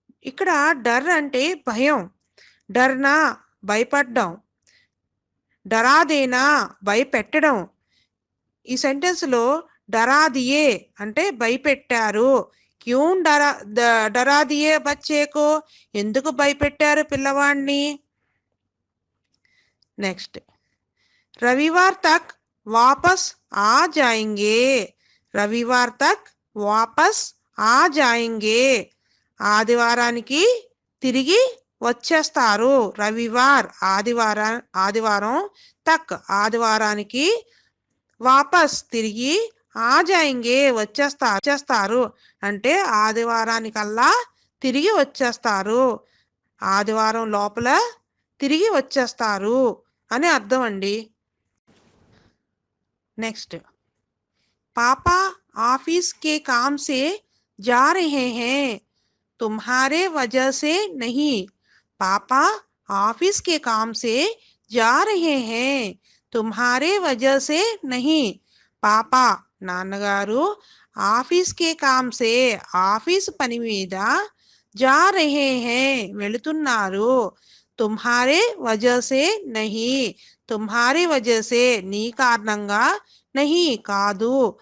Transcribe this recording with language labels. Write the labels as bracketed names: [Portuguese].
[Telugu] ఇక్కడ డర్ అంటే భయం, డర్నా భయపడ్డం, డరాదేనా భయపెట్టడం. ఈ సెంటెన్స్లో డరాదియే అంటే భయపెట్టారు, [Hindi] క్యూ డరాదియే బచ్చేకో [Telugu] ఎందుకు భయపెట్టారు పిల్లవాడిని. [Hindi] నెక్స్ట్ रविवार तक वापस आ जाएंगे, रविवार तक वापस आ जाएंगे [Telugu] ఆదివారానికి తిరిగి వచ్చేస్తారు. రవివార్ ఆదివారం, తక్ ఆదివారానికి, వాపస్ తిరిగి, [Hindi] ఆ జాయింగే [Telugu] వచ్చేస్తారు అంటే ఆదివారానికల్లా తిరిగి వచ్చేస్తారు, ఆదివారం లోపల తిరిగి వచ్చేస్తారు అని అర్థం అండి. [Hindi] नेक्स्ट पापा ऑफिस के काम से जा रहे हैं, तुम्हारे वजह से नहीं. पापा ऑफिस के काम से जा रहे हैं, तुम्हारे वजह से नहीं. पापा [Telugu] నాన్నగారు [Hindi] ఆఫీస్ కే కామ్ సే [Telugu] ఆఫీస్ పని మీద, [Hindi] जा रहे हैं [Telugu] వెళుతున్నారు, [Hindi] తుమ్హారే వజహ సే నహీ తుమ్హారే వజహ సే [Telugu] నీ కారణంగా, [Hindi] నహీ [Telugu] కాదు.